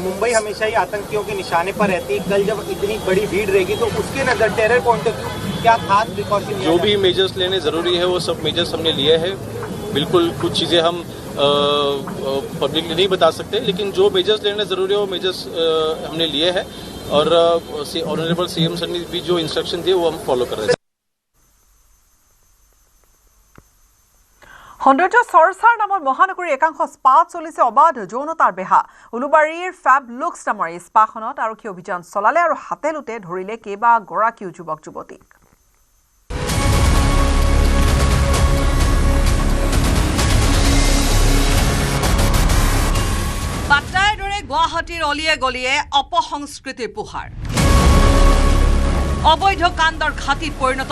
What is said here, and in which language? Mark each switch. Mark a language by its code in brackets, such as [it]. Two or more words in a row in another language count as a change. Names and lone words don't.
[hi] मुंबई हमेशा ही आतंकियों के निशाने पर रहती है कल जब इतनी बड़ी भीड़ रहेगी तो उसके नज़र टेरर पॉइंट ऑफ व्यू क्या खास प्रिकॉशन जो भी मेजर्स लेने ज़रूरी है वो सब मेजर्स हमने लिए हैं बिल्कुल कुछ चीज़ें हम पब्लिकली नहीं बता सकते लेकिन जो मेजर्स लेने ज़रूरी है वो मेजर्स हमने लिए हैं और ऑनरेबल सीएम सर ने भी जो इंस्ट्रक्शन दिए वो हम फॉलो कर रहे हैं [as] সৌন্দৰ্য চৰ্চাৰ নামত মহানগৰীৰ একাংশ স্পাত চলিছে অবাধ যৌনতাৰ বেহা উলুবাৰীৰ ফেব লুক্স নামৰ এই স্পাখনত আৰক্ষী অভিযান চলালে আৰু হাতে লুটে ধৰিলে কেইবাগৰাকীও যুৱক যুৱতীক বাটাৰ দৰে গুৱাহাটীৰ অলিয়ে গলিয়ে অপসংস্কৃতিৰ পোহাৰ অবৈধ কাণ্ডৰ ঘাটিত পৰিণত